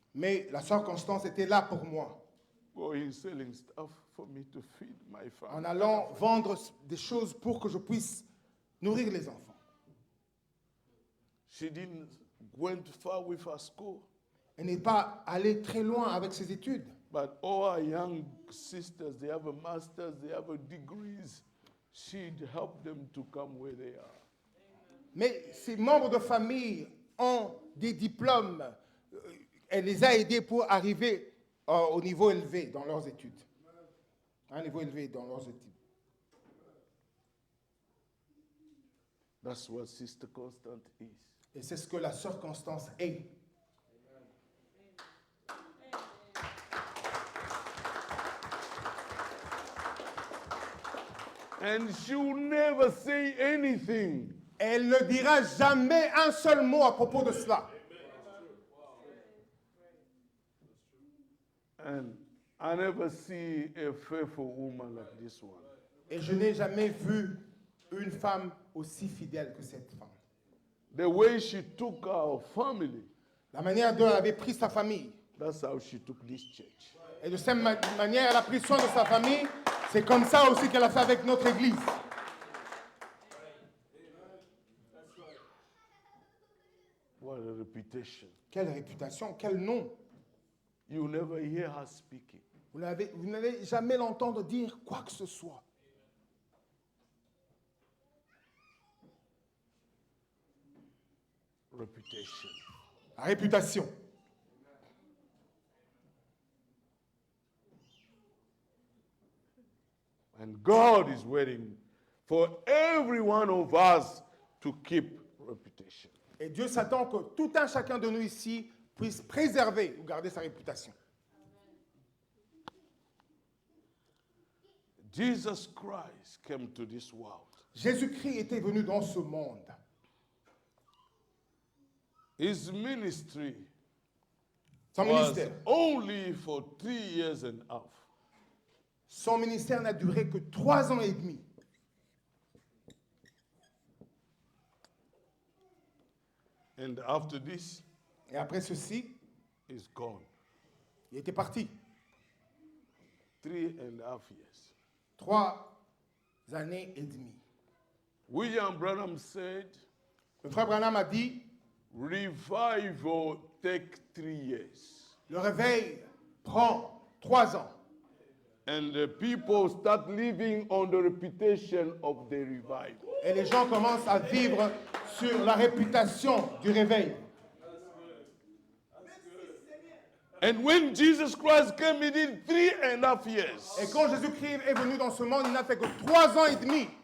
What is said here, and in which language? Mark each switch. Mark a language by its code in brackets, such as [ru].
[fr] Mais la sœur Constance était là pour moi, [en] going selling stuff for me to feed my [fr] en [en] family. [fr] allant vendre des choses pour que je puisse nourrir les enfants. [en] She didn't went far with her school, [fr] Elle n'est pas allée très loin avec ses études. [en] but all her young sisters, they have a master's, they have a degrees. She'd help them to come where they are. [fr] Mais ses membres de famille ont des diplômes. Elle les a aidés pour arriver au niveau élevé dans leurs études. À un niveau élevé dans leurs études. [en] That's what Sister Constant is. [fr] Et c'est ce que la sœur Constance est. [en] And she'll never say anything. [fr] Elle ne dira jamais un seul mot à propos de cela. [en] And I never see a faithful woman like this one. [fr] Et je n'ai jamais vu une femme aussi fidèle que cette femme. [en] The way she took our family, [fr] La manière dont elle avait pris sa famille. [en] that's how she took this church. [fr] Et de cette manière, elle a pris soin de sa famille. C'est comme ça aussi qu'elle a fait avec notre église. [en] What a reputation. [fr] Quelle réputation, quel nom. [en] You never hear her speaking. [fr] Vous n'allez jamais l'entendre dire quoi que ce soit. [en] Reputation. [fr] La réputation. [en] And God is waiting for every one of us to keep reputation. [fr] Et Dieu s'attend que tout un chacun de nous ici puisse préserver ou garder sa réputation. [en] Jesus Christ came to this world. [fr] Jésus-Christ était venu dans ce monde. [en] His ministry [fr] Son [en] was [fr] ministère, [en] only for 3 years and a half. [fr] son ministère n'a duré que 3 ans et demi. [en] And after this, [fr] Et après ceci, [en] he's gone. [fr] il était parti. [en] 3.5 years. [fr] 3 années et demie. [en] William Branham said, [fr] Le frère Branham a dit, [en] revival take 3 years. [fr] le réveil prend 3 ans. [en] And the people start living on the reputation of the revival. [fr] Et les gens commencent à vivre sur la réputation du réveil. [en] And when Jesus Christ came, he did 3.5 years. [fr] Et quand Jésus-Christ est venu dans ce monde, il n'a fait que 3 ans et demi.